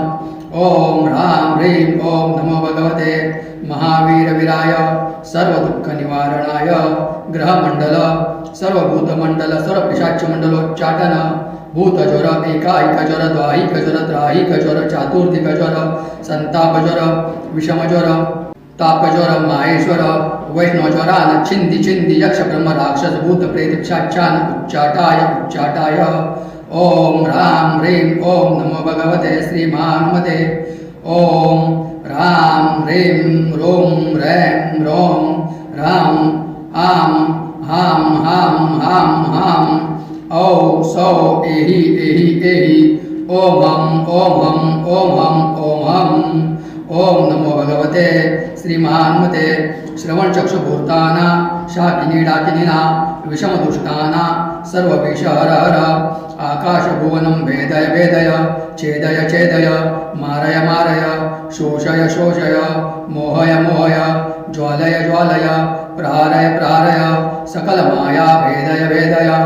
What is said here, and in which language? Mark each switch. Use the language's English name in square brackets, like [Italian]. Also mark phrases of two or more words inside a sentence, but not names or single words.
[Sanskrit] ओम ह्रां ह्रीं ओम नमो भगवते महावीर वीराय सर्व दुःख निवारणाय ग्रहमंडल सर्व भूतमंडल सर्व पिशाच मंडलोच्चाटन भूतज्वर एकाईक ज्वर द्वाहिक ज्वर त्राहिक ज्वर चातुर्दिक ज्वर संताप ज्वर विषम ज्वर तापज्वर माहेश्वर वैष्णवज्वरान छिंदी छिंदी यक्ष ब्रह्म राक्षस भूत प्रेत पिशाचान उच्चाटाय उच्चाटाय ओम ह्रां ह्रीं ओम नमो भगवते श्रीमहानुमते ओम ह्रां ह्रीं रों रैं रों ह्रां आं हां हां हां हां औ सौ एहि एहि एहि ओम हम ओम हम ओम हम ओम हम ओम नमो भगवते श्रीमहानुमते श्रवणचक्षुभूताना शाकिनी डाकिनीना विषमदुष्टाना सर्वविषहर हर आकाशभुवनं वेदय वेदय छेदय छेदय मारय मारय शोषय शोषय मोहय मोहय ज्वालय ज्वालय प्रहारय प्रहारय सकलमाया भेदय भेदय